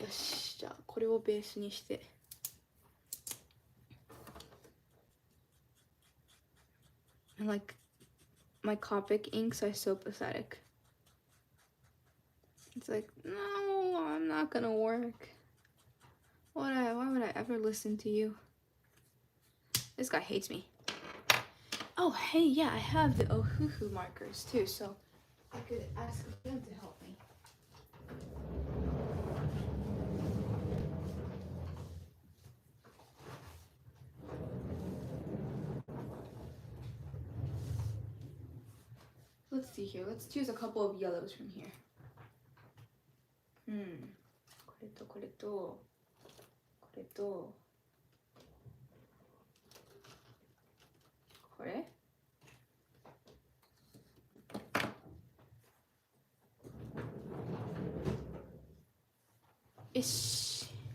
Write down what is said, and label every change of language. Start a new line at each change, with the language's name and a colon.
Japanese: よしじゃあこれをベースにして。
English: And like my Copic inks are so pathetic. It's like no, I'm not gonna work. Why would I ever listen to you? This guy hates me. Oh, hey, yeah, I have the Ohuhu markers too, so I could ask them to help me. Let's see here. Let's choose a couple of yellows from here.
Japanese: これとこれとこれとこれよし。